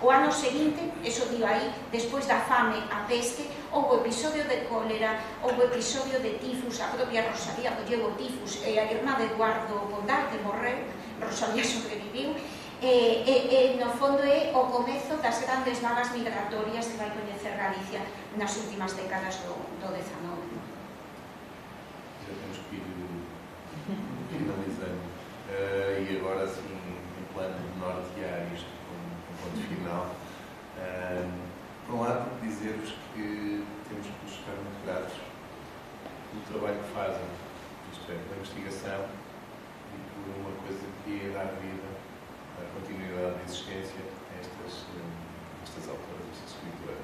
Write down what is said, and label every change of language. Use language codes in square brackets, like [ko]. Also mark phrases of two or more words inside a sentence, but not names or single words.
[gl] O ano seguinte, eso dio aí, despois da fame, a peste, houve episodio de cólera, houve episodio de tifus. A propia Rosalía colleu o tifus e a irmá de Eduardo Pondal, que morreu. Rosalía sobreviviu. No fondo é o comezo das grandes vagas migratorias que vai coñecer Galicia nas últimas décadas do 19. [pt] Já temos que ir finalizando. E agora, assim, em plano de nortear isto com ponto final, por um lado, dizer-vos que temos que nos ficar muito gratos pelo trabalho que fazem, isto é, pela investigação e por uma coisa que é dar vida, a continuidade de existência a estas autoras, estas escritoras.